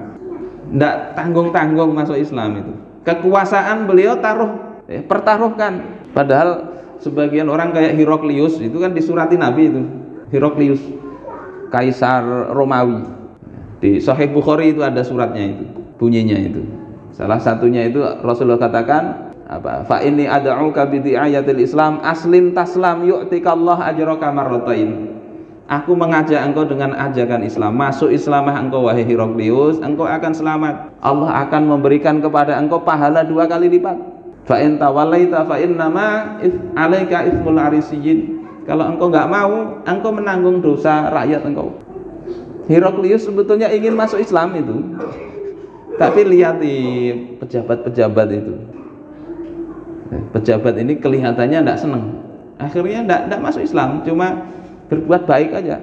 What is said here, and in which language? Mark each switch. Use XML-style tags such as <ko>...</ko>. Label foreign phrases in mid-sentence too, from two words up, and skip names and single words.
<id>Tidak tanggung-tanggung masuk Islam itu. Kekuasaan beliau pertaruhkan. Padahal sebagian orang kayak Heraklius itu kan disurati Nabi itu. Heraklius, kaisar Romawi. Di Sahih Bukhari itu ada suratnya itu, bunyinya itu. Salah satunya itu Rasulullah katakan apa?</id> <ar>فإني أدعوك بدعاية الإسلام أسلم تسلم يؤتك الله أجرك مرتين.</ar> <id>Aku mengajak engkau dengan ajakan Islam. Masuk Islamah engkau wahai Heraklius, engkau akan selamat. Allah akan memberikan kepada engkau pahala 2 kali lipat.</id> <ar>فإن توليت فإنما عليك إثم الأريسيين.</ar> <id>Kalau engkau enggak mau, engkau menanggung dosa rakyat engkau. Heraklius sebetulnya ingin masuk Islam itu. Tapi lihat di pejabat-pejabat itu. Pejabat ini kelihatannya tidak senang. Akhirnya tidak masuk Islam, cuma berbuat baik aja.</id>